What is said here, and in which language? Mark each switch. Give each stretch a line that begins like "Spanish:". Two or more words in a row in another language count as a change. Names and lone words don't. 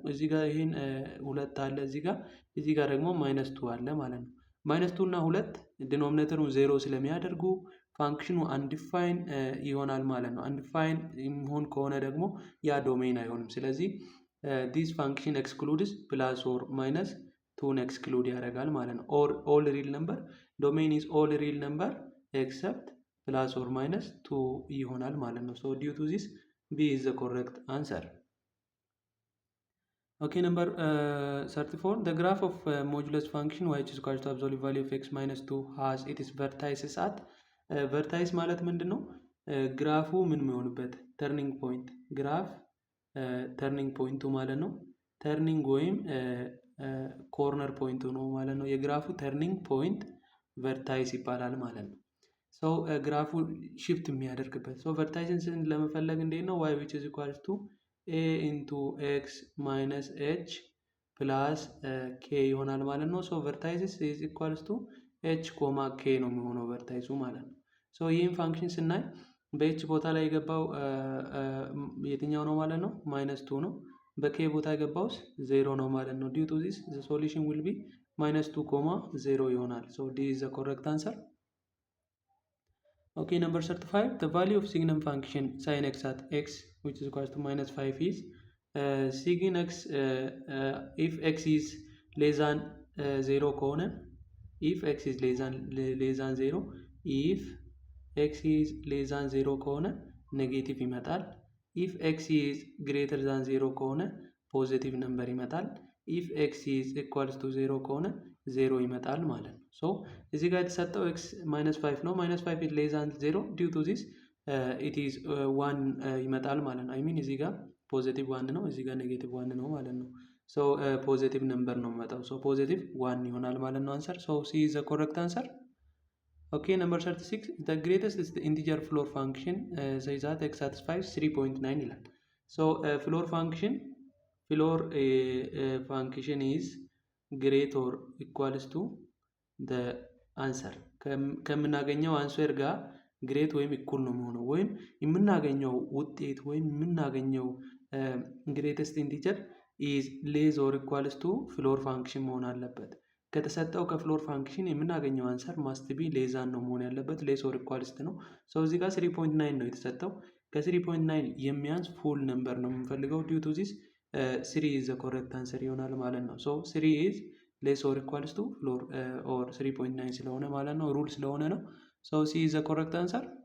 Amharic: እዚህ ጋር ይሄን 2 አለ እዚህ ጋር ደግሞ ማይነስ 2 አለ ማለት ነው። ማይነስ 2 እና 2 ዲኖሚኔተሩን ዜሮ ስለሚያደርጉ ፋንክሽኑ አንዲፋይን ይሆናል ማለት ነው። አንዲፋይን የሚሆን ከሆነ ደግሞ ያ ዶሜን አይሆንም። ስለዚህ
English: this function excludes plus or minus
Amharic: 2ን ኤክስክሉድ ያደርጋል ማለት ነው።
English: or all real number domain is all real number except plus or minus
Amharic: 2 ይሆናል ማለት ነው።
English: so due to this B is the correct answer። okay number 34 the graph of modulus function which is equal to absolute value of x minus 2 has its vertices at vertice
Amharic: ማለት ምንድን ነው? ግራፉ ምን የሚሆንበት
English: turning point graph
Amharic: ተርኒንግ ፖይንቱ ማለት ነው። ተርኒንግ ወይም ኮርነር ፖይንቱ ነው ማለት ነው። የግራፉ
English: turning point
Amharic: ቨርታይስ ይባላል ማለት ነው። ሰው ግራፉ ሽፍት የሚያደርግበት ሰው ቨርታይስን ለመፈለግ እንዴት ነው?
English: y which is equals to a into x minus h plus k
Amharic: ይሆናል ማለት ነው። ሶ ቨርታይስስ
English: is equals to h
Amharic: ኮማ k ነው የሚሆነው ቨርታይሱ ማለት ነው። ሶ ይህን ፋንክሽን ስናይ በኤች ቦታ ላይ የገባው የትኛው ነው ማለት ነው? ማይነስ 2 ነው። በኬ ቦታ የገባውስ 0 ነው ማለት ነው።
English: due to this the solution will be minus 2 comma 0
Amharic: ይሆናል።
English: so D is the correct answer። okay number 35 the value of signum function sin x at x which is equals to minus 5 is sin x if x is less than 0 ከሆነ if x is less than 0 if x is less than 0
Amharic: ከሆነ ኔጌቲቭ ይመጣል።
English: if x is greater than 0
Amharic: ከሆነ ፖዚቲቭ ነምበር ይመጣል።
English: if x is equals to 0
Amharic: ከሆነ 0 ይመጣል ማለት ነው። ሶ እዚህ ጋር የተሰጠው
English: x minus 5
Amharic: ነው።
English: minus 5 is less than 0 due to this it is 1
Amharic: ይመጣል ማለት ነው።
English: I mean
Amharic: እዚህ ጋር ፖዚቲቭ 1 ነው፣ እዚህ ጋር ኔጌቲቭ 1 ነው ማለት ነው። ሶ
English: positive number
Amharic: ነው የሚመጣው። ሶ ፖዚቲቭ 1 ይሆናል ማለት ነው አንሰር። ሶ
English: C is the correct answer. Okay, number 36 the greatest is the integer floor function says that x satisfies 3.9 ይላል። ሶ floor function is great or equals to the answer
Amharic: ከምናገኘው አንሰር ጋር ግሬት ወይም ኢኩል ነው የሚሆነው። ወይም የምናገኘው ውጤት ወይም የምናገኘው
English: greatest integer is less or equals to floor function
Amharic: መሆን አለበት። ከተሰጠው ከፍሎር ፋንክሽን የምናገኘው አንሰር
English: must be less than
Amharic: ነው መሆን ያለበት።
English: less or equals
Amharic: ነው። ሶ እዚህ ጋር 3.9 ነው የተሰጠው። ከ3.9 የሚያንስ
English: full number
Amharic: ነው የምንፈልገው።
English: due to this 3 is the correct answer
Amharic: ይሆናል ማለት ነው።
English: so 3 is less or equals to floor or 3.9
Amharic: ስለሆነ ማለት ነው፣ ሩል ስለሆነ ነው።
English: so C is the correct answer።